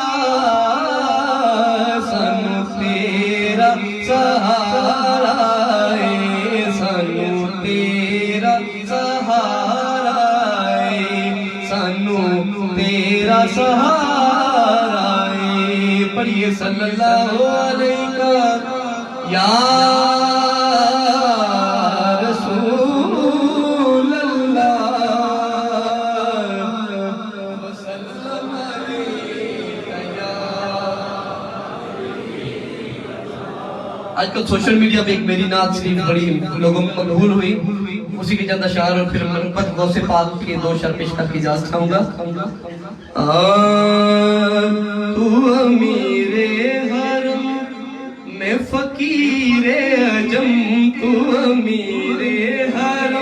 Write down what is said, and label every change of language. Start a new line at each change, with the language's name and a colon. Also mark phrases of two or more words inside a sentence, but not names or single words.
Punjabi: ਸਾਨੂੰ ਤੇਰਾ ਸਹਾਰਾ ਸਾਨੂੰ ਤੇਰਾ ਸਹਾਰਾ ਸਾਨੂੰ ਤੇਰਾ ਸਹਾਰਾ ਪੜ੍ਹੀਏ
Arabic: صلى الله عليه يا رسول الله وسلم عليك يا.
Urdu: آج کل سوشل میڈیا پہ ایک میری نعت شریف بڑی لوگوں میں مقبول ہوئی، اسی کے چند اشعار اور پھر منقبت غوث پاک کے دو شعر پیش کر کے اجازت چاہوں گا. تو امیرِ حرم میں فقیرِ عجم، تو امیرِ حرم